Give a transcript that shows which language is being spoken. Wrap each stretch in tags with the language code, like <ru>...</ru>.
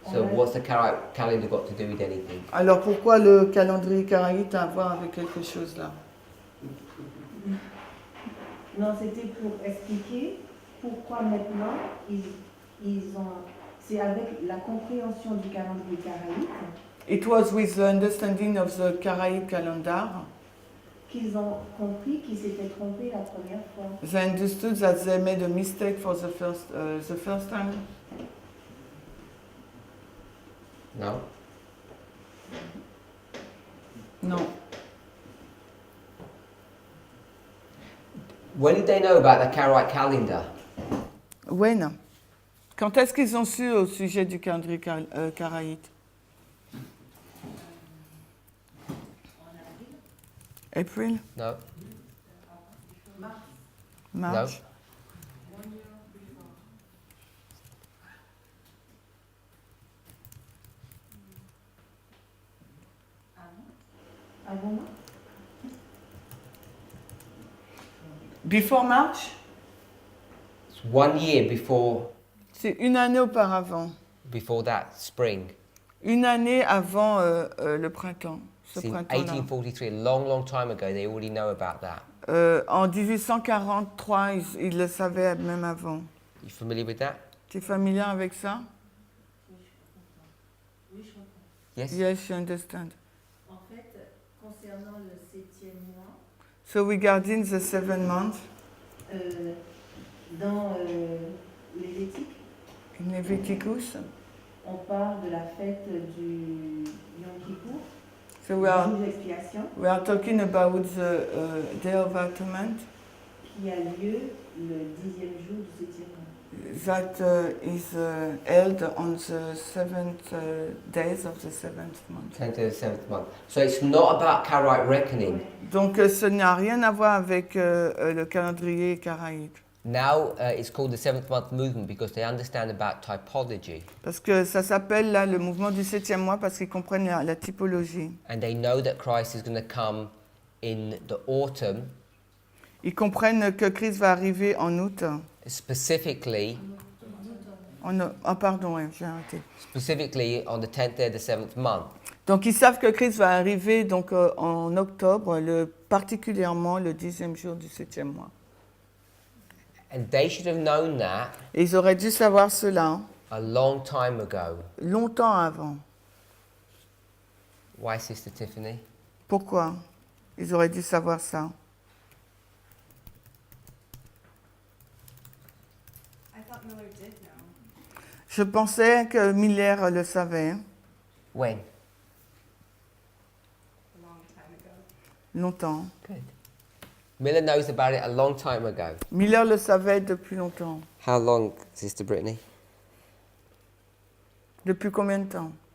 <en>So what's the Karaite calendar got to do with anything?</en> <fr>Alors pourquoi le calendrier karaïte a à voir avec quelque chose là? Non, c'était pour expliquer pourquoi maintenant ils ont... C'est avec la compréhension du calendrier karaïte</fr> <en>It was with the understanding of the Karaite calendar.</en> <fr>qu'ils ont compris qu'ils s'étaient trompés la première fois.</fr> <en>They understood that they made a mistake for the first time. No?</en> <fr>Non.</fr> <en>When did they know about the Karaite calendar? When?</en> <fr>Quand est-ce qu'ils ont su au sujet du calendrier karaïte?</fr> <en>April? No? March?</en> <fr>Avant</fr> <en>Before March? It's 1 year before</en> <fr>C'est une année auparavant.</fr> <en>that spring.</en> <fr>Une année avant le printemps. Ce</fr> <en>It's in</en> <fr>printemps-là.</fr> <en>1843, a long, long time ago. They already know about that.</en> <fr>En 1843, ils le savaient même avant.</fr> <en>You familiar with that?</en> <fr>Tu es familier avec ça? Oui, je comprends.</fr> <en>Yes? Yes, you understand.</en> <fr>En fait, concernant le 7e mois,</fr> <en>So regarding the 7th month,</en> <fr>dans les Lévitique,</fr> <en>in Leviticus,</en> <fr>on parle de la fête du Yom Kippour,</fr> <en>so</en> <fr>le jour d'expiation,</fr> <en>we are talking about the Day of Atonement</en> <fr>qui a lieu le 10e jour du 7e mois.</fr> <en>that is held on the 7th days of the 7th month. 10th to the 7th month. So it's not about Karaite reckoning.</en> <fr>Donc ce n'a rien à voir avec le calendrier karaïte.</fr> <en>Now it's called the 7th month movement because they understand about typology.</en> <fr>Parce que ça s'appelle là le mouvement du 7e mois parce qu'ils comprennent la typologie.</fr> <en>And they know that Christ is going to come in the autumn,</en> <fr>Ils comprennent que Christ va arriver en août.</fr> <en>specifically</en> <fr>Pardon, ouais, j'ai arrêté.</fr> <en>on the 10th day of the 7th month.</en> <fr>Donc ils savent que Christ va arriver donc, en octobre, particulièrement le 10e jour du 7e mois.</fr> <en>And they should have known that</en> <fr>Et ils auraient dû savoir cela</fr> <en>a long time ago.</en> <fr>longtemps avant.</fr> <en>Why, Sister Tiffany?</en> <fr>Pourquoi? Ils auraient dû savoir ça.</fr> <en>I thought Miller did know.</en> <fr>Je pensais que Miller le savait</fr> <en>When? A long time ago.</en> <fr>longtemps.</fr> <en>Good. Miller knows about it a long time ago.</en> <fr>Miller le savait depuis longtemps.</fr> <en>How long, Sister Brittany?</en> <fr>Depuis combien de temps?</fr>